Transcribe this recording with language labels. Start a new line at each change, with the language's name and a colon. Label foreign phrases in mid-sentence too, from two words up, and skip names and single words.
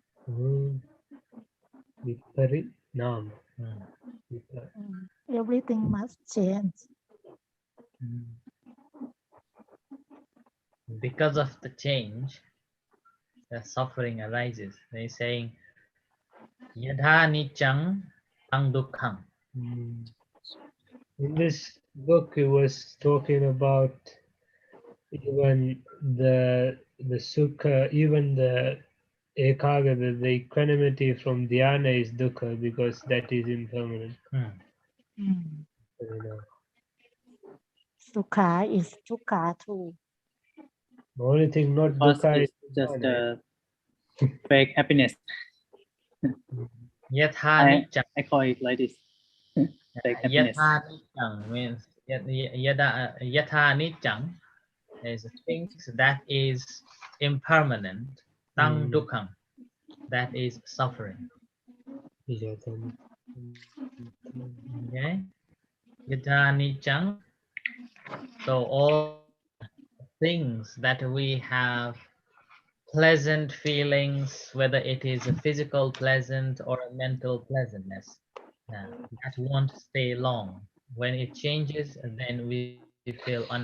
English: Viparinama. Everything must change. Because of the change, the suffering arises. They're saying,
Pali: Yadha nichang tang dukkham.
English: In this book, it was talking about even the sukha, even the ekaga, the equanimity from dhyana is dukkha because that is impermanent. You know. Sukha is dukkha too. The only thing not Because dukkha is it's just dhyana. fake happiness.
Pali: Yatha
English: I
Pali: nichang.
English: call it like this. Fake happiness.
Pali: Yatha nichang
English: means
Pali: yatha nichang
English: is things that is impermanent.
Pali: Tang dukkham,
English: that is suffering. Okay.
Pali: Yatha nichang.
English: So all things that we have pleasant feelings, whether it is a physical pleasant or a mental pleasantness, that won't stay long. When it changes, then we feel unhappy.